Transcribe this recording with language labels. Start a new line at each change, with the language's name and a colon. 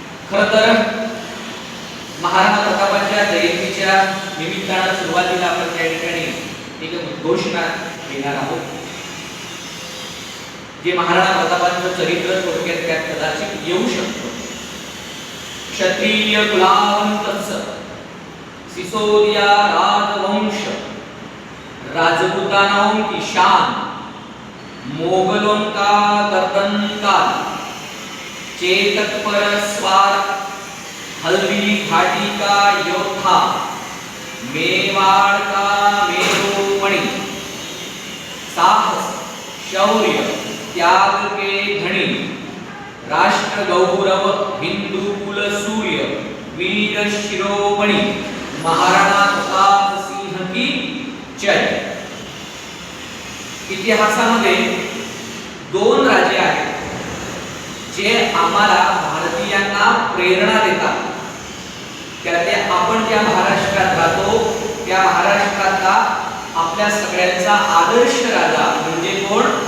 Marathi: खरं तर महाराणा प्रतापांच्या जयंतीच्या निमित्तानं सुरुवातीला आपण त्या ठिकाणी एक उद्घोषणा घेणार आहोत, जे महाराणा प्रतापांचं चरित्र थोडक्यात त्यात कदाचित येऊ शकतं।
Hindi: क्षत्रिय कुलावंतस्य सिसोदिया राजवंश, राजपूतानाओं की शान, मोगलों का गर्दन काल, चेतक पर स्वार, हल्दी घाटी का योद्धा, मेवाड़ का मेरुमणि, साहस शौर्य त्याग के धनी, राष्ट्र गौरव हिंदू कुल सूर्य, वीर शिरोमणि महाराणा प्रताप सिंह की जय।
Marathi: इतिहासामध्ये दोन राजे आहेत जे आम्हाला भारतीयांना प्रेरणा देतात। त्यातले आपण ज्या महाराष्ट्रात राहतो त्या महाराष्ट्रातला आपल्या सगळ्यांचा आदर्श राजा म्हणजे कोण?